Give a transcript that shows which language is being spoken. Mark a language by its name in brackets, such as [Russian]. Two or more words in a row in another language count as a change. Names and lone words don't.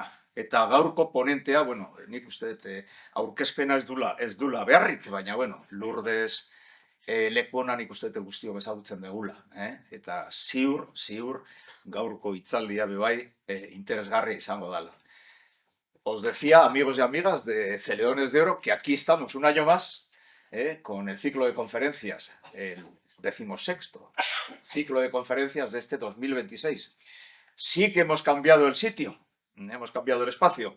[Basque] Eta gaurko ponentea, bueno, nik uste dut aurkezpena ez dula beharrik, baina, bueno, Lourdes lekuona nik uste dut guztiok ezagutzen degula. Eta ziur, gaurko hitzaldia bebai interesgarria izango dela. [Spanish] Os decía, amigos y amigas de Celedones de Oro, que aquí estamos un año más con el ciclo de conferencias, el 16º ciclo de conferencias de este 2026. Sí que hemos cambiado el sitio, hemos cambiado el espacio.